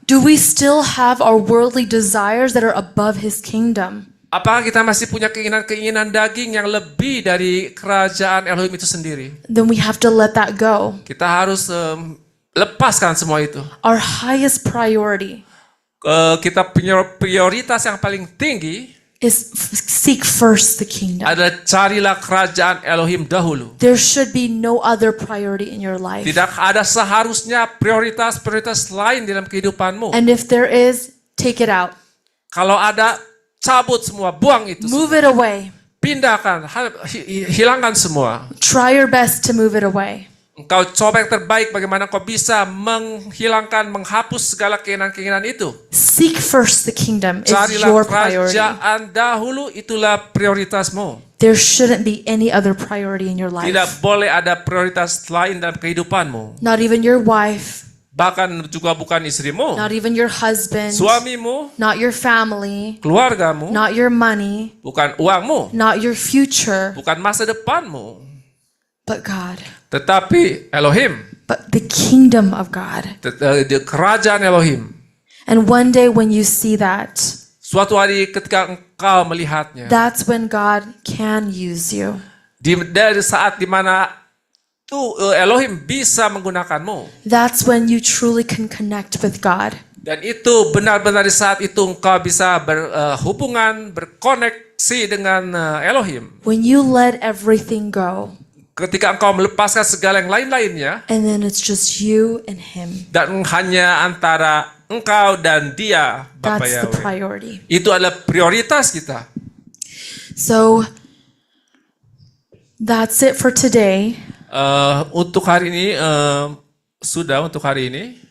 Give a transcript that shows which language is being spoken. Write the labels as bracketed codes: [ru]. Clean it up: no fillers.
[en] Do we still have our worldly desires that are above His kingdom? [id] Apakah kita masih punya keinginan-keinginan daging yang lebih dari kerajaan Elohim itu sendiri? [en] Then we have to let that go. [id] Kita harus lepaskan semua itu. [en] Our highest priority [id] Kita punya prioritas yang paling tinggi [en] is seek first the kingdom. [id] adalah carilah kerajaan Elohim dahulu. [en] There should be no other priority in your life. [id] Tidak ada seharusnya prioritas-prioritas lain dalam kehidupanmu. [en] And if there is, take it out. [id] Kalau ada, cabut semua, buang itu. [en] Move it away. [id] Pindahkan, hilangkan semua. [en] Try your best to move it away. [id] Engkau coba yang terbaik bagaimana kau bisa menghilangkan, menghapus segala keinginan-keinginan itu. [en] Seek first the kingdom is [id] Carilah [en] your priority. [id] kerajaan dahulu, itulah prioritasmu. [en] There shouldn't be any other priority in your life. [id] Tidak boleh ada prioritas lain dalam kehidupanmu. [en] Not even your wife, [id] Bahkan juga bukan istrimu, [en] not even your husband, [id] suamimu, [en] not your family, [id] keluargamu, [en] not your money, [id] bukan uangmu, [en] not your future, [id] bukan masa depanmu. [en] but God. [id] Tetapi Elohim, [en] But the kingdom of God. [id] di kerajaan Elohim. [en] And one day when you see that, [id] Suatu hari ketika engkau melihatnya, [en] that's when God can use you. [id] dari saat dimana Elohim bisa menggunakanmu. [en] That's when you truly can connect with God. [id] Dan itu benar-benar di saat itu engkau bisa berhubungan, berkoneksi dengan Elohim. [en] When you let everything go, [id] Ketika engkau melepaskan segala yang lain-lainnya, [en] and then it's just you and Him. [id] dan hanya antara engkau dan Dia, Bapa [en] That's the [id] Yahweh. [en] priority. [id] Itu adalah prioritas kita. [en] So that's it for today. [id] Untuk hari ini, sudah untuk hari ini.